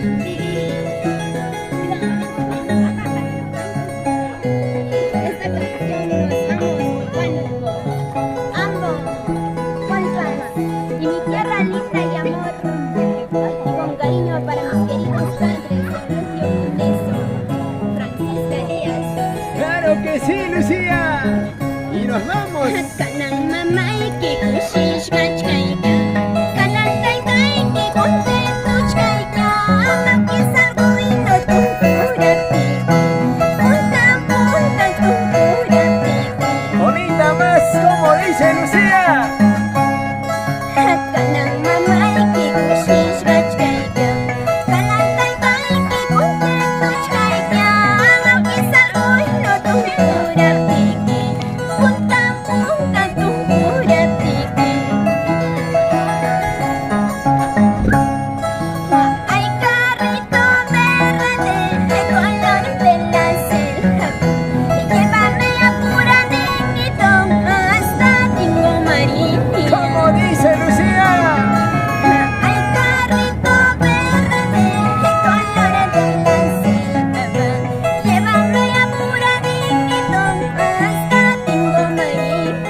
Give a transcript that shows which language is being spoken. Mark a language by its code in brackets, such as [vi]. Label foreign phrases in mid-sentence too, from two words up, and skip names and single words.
[es] Esta canción nos amo, Huánuco, amo Hualpama y mi tierra linda y amor, y con cariño para mis queridos padres, Sergio Condeso, Francisca Díaz. ¡Claro que sí, Lucía! ¡Y nos vamos! [qu] Kanang mamayki kushish kachkayka, kanang taytayki kuntetuchkayka, makisarkuino tungkurapiki, punta punta tungkurapiki. [es] ¡Bonita más! ¡Como dice Lucía! [qu] Kanang mamayki kushish kachkayka, kanang taytayki kuntetuchkayka, makisarkuino tungkurapiki, punta punta tungkurapiki. [es] Ay, carrito verde de color de la selva, y llévame apuradito hasta Tingo Marini. ¡Como dice Lucía! Ay, carrito verde de color de la selva, llévame apuradito hasta Tingo Marini.